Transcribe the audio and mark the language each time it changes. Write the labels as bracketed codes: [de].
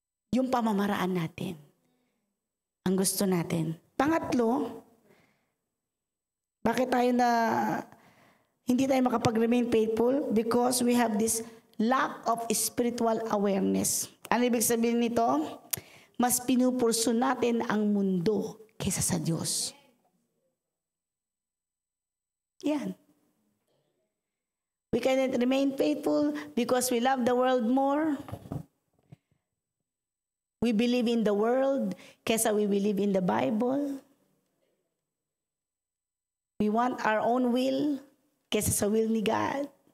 [tl] Yung pamamaraan natin. Ang gusto natin. Pangatlo, bakit tayo hindi tayo makapag-remain faithful? [en] Because we have this lack of spiritual awareness. [tl] Ano ibig sabihin nito? Mas pinupurso natin ang mundo kaysa sa Diyos. Yan. [en] We cannot remain faithful because we love the world more. We believe in the world kaysa we believe in the Bible. We want our own will kaysa sa will ni God.